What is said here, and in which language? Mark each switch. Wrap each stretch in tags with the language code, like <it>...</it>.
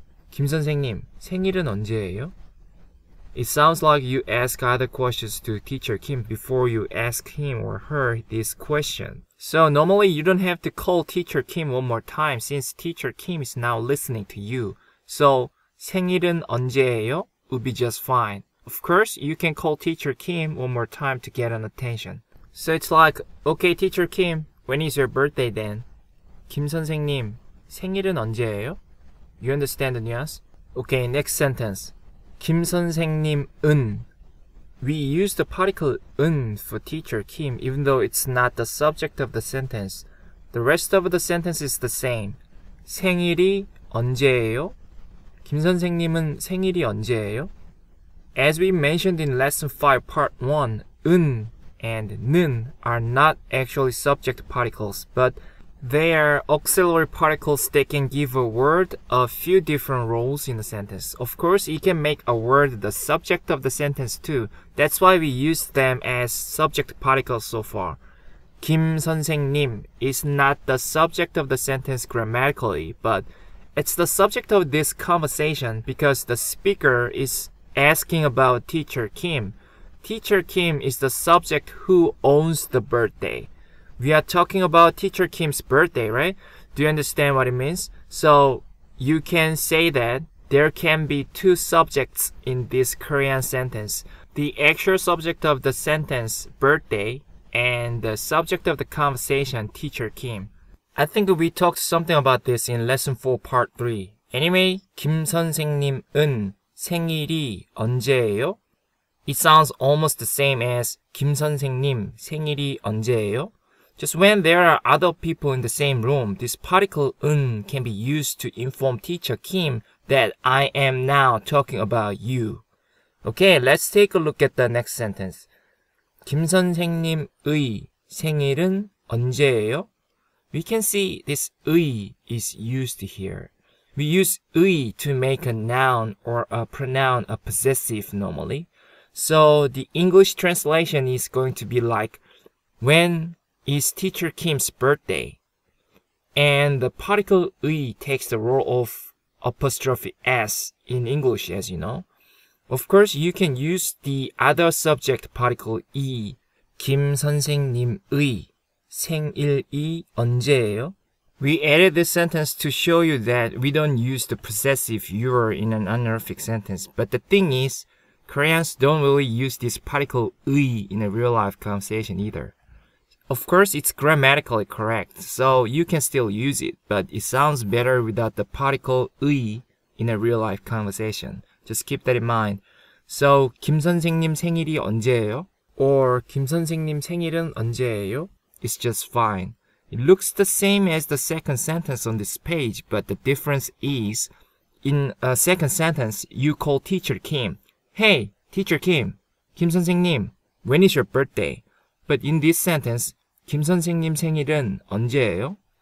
<ko>김 선생님, 생일은 언제예요?</ko> <en>It sounds like you ask other questions to Teacher Kim before you ask him or her this question. So normally you don't have to call Teacher Kim one more time since Teacher Kim is now listening to you. So</en> <ko>생일은 언제예요?</ko> <en>Would be just fine. Of course, you can call Teacher Kim one more time to get an attention. So it's like, okay, Teacher Kim, when is your birthday then?</en> <ko>김 선생님, 생일은 언제예요?</ko> <en>You understand the nuance? Okay, next sentence. 김 선생님은. We use the particle 은 for Teacher Kim even though it's not the subject of the sentence. The rest of the sentence is the same.</en> <ko>생일이 언제예요? 김 선생님은 생일이 언제예요?</ko> <en>As we mentioned in lesson 5 part 1, 은 and 는 are not actually subject particles, but they are auxiliary particles that can give a word a few different roles in a sentence. Of course, it can make a word the subject of the sentence too. That's why we use them as subject particles so far. 김 선생님 is not the subject of the sentence grammatically, but it's the subject of this conversation because the speaker is asking about Teacher Kim. Teacher Kim is the subject who owns the birthday. We are talking about Teacher Kim's birthday, right? Do you understand what it means? So you can say that there can be two subjects in this Korean sentence. The actual subject of the sentence, birthday, and the subject of the conversation, Teacher Kim. I think we talked something about this in lesson 4 part 3. Anyway, 김 선생님은 생일이 언제예요? It sounds almost the same as</en> <ko>김 선생님 생일이 언제예요?</ko> <en>Just when there are other people in the same room, this particle 은 can be used to inform Teacher Kim that I am now talking about you. Okay, let's take a look at the next sentence.</en> <ko>김 선생님의 생일은 언제예요?</ko> <en>We can see this 의 is used here. We use 의 to make a noun or a pronoun a possessive normally. So the English translation is going to be like, when is Teacher Kim's birthday? And the particle 의 takes the role of apostrophe s in English, as you know. Of course, you can use the other subject particle 이.</en> <ko>김 선생님의 생일이 언제예요?</ko> <en>We added this sentence to show you that we don't use the possessive your in an honorific sentence. But the thing is, Koreans don't really use this particle 의 in a real-life conversation either. Of course, it's grammatically correct, so you can still use it, but it sounds better without the particle 의 in a real-life conversation. Just keep that in mind.</en> <ko>So, 김 선생님 생일이 언제예요? Or 김 선생님 생일은 언제예요?</ko> <en>It's just fine. It looks the same as the second sentence on this page, but the difference is, in a second sentence, you call Teacher Kim. Hey, Teacher Kim. 김 선생님, when is your birthday? But in this sentence,</en> <ko>김 선생님 생일은 언제예요?</ko>